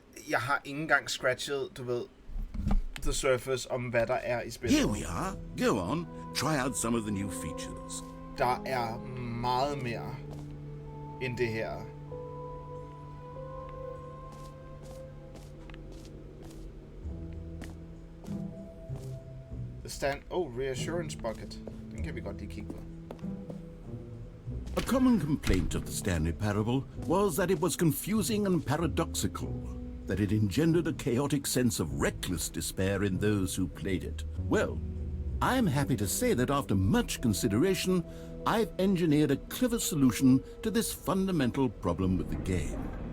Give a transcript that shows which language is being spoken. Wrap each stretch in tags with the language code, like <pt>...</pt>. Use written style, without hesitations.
<da>Jeg har ikke engang scratchet, du ved,</da> <en>the surface</en> <da>om hvad der er i spillet.</da> <en>Here we are. Go on. Try out some of the new features.</en> <da>Der er meget mere end det her. reassurance bucket. Den kan vi godt lige kigge på.</da> <en>A common complaint of the Stanley Parable was that it was confusing and paradoxical, that it engendered a chaotic sense of reckless despair in those who played it. Well, I'm happy to say that after much consideration, I've engineered a clever solution to this fundamental problem with the game.</en>